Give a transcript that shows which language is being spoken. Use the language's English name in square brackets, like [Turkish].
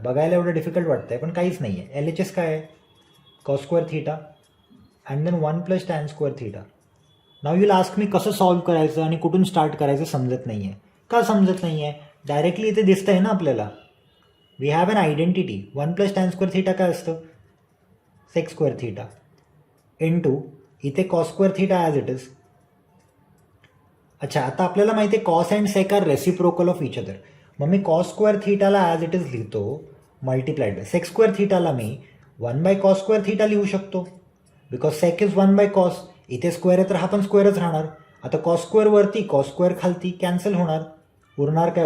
[Marathi] बघायला एवढं डिफिकल्ट वाटतंय पण काहीच नाही आहे. LHS काय आहे? Cos square theta and then 1 plus tan square theta. Now [English] you will ask me [Marathi] कसं सॉल्व करायचं आणि कुठून स्टार्ट करायचं समजत नाही आहे. का समजत नाही आहे? डायरेक्टली इथे दिसतं आहे ना आपल्याला. [English] We have an identity. [Marathi] 1 plus tan square theta काय असतं? [English] Sec square theta into इथे cos square theta as it is. [Marathi] अच्छा, आता आपल्याला माहिती आहे [English] Cos and sec are reciprocal of each other. [Marathi] मग मी cos square थीटाला as it is लिहितो multiplied by sec square थीटाला मी 1 by cos square theta लिहू शकतो, [English] Because sec is 1 by cos. [Marathi] इथे स्क्वेअर आहे तर हा पण स्क्वेअरच राहणार. आता कॉस स्क्वेअर वरती कॉस स्क्वेअर खालती कॅन्सल होणार, उरणार काय?